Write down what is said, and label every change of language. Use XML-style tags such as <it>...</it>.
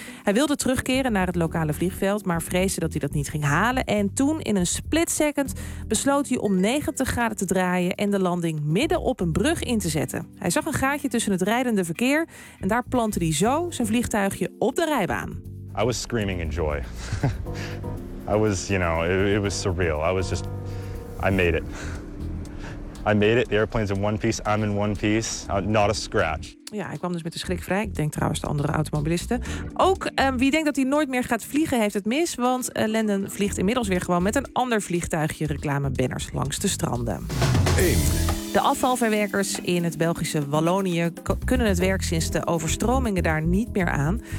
<nl>Hij wilde terugkeren naar het lokale vliegveld, maar vreesde dat hij dat niet ging halen. En toen, in een split second, besloot hij om 90 graden te draaien en de landing midden op een brug in te zetten. Hij zag een gaatje tussen het rijdende verkeer en daar plantte hij zo zijn vliegtuigje op de rijbaan.</nl> <en>I was screaming in joy. I was, you know, it was surreal. I was just, I made it. I made it. The airplane's in one piece. I'm in one piece. Not a scratch.</en> <nl>Ja, hij kwam dus met de schrik vrij. Ik denk trouwens de andere automobilisten. Ook wie denkt dat hij nooit meer gaat vliegen, heeft het mis. Want Landon vliegt inmiddels weer gewoon met een ander vliegtuigje reclamebanners langs de stranden. 1. De afvalverwerkers in het Belgische Wallonië kunnen het werk sinds de overstromingen daar niet meer aan.</nl>